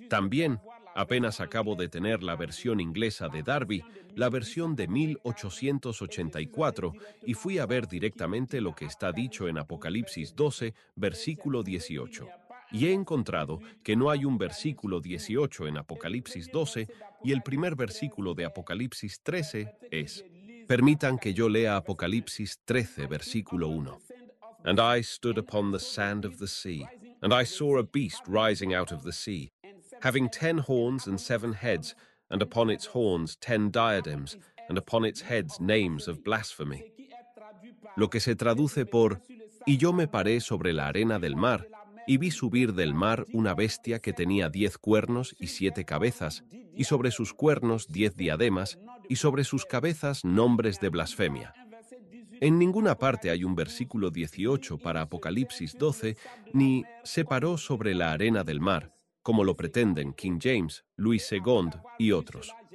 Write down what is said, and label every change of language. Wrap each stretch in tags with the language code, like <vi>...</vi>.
<es>También, apenas acabo de tener la versión inglesa de Darby, la versión de 1884, y fui a ver directamente lo que está dicho en Apocalipsis 12, versículo 18. Y he encontrado que no hay un versículo 18 en Apocalipsis 12, y el primer versículo de Apocalipsis 13 es: permitan que yo lea Apocalipsis 13, versículo 1.</es> <en>And I stood upon the sand of the sea, and I saw a beast rising out of the sea, having 10 horns and 7 heads, and upon its horns 10 diadems, and upon its heads names of blasphemy.</en> <es>Lo que se traduce por: y yo me paré sobre la arena del mar, y vi subir del mar una bestia que tenía 10 cuernos y 7 cabezas, y sobre sus cuernos 10 diademas, y sobre sus cabezas nombres de blasfemia. En ninguna parte hay un versículo 18 para Apocalipsis 12, ni se paró sobre la arena del mar, como lo pretenden King James, Louis Segond y otros.</es>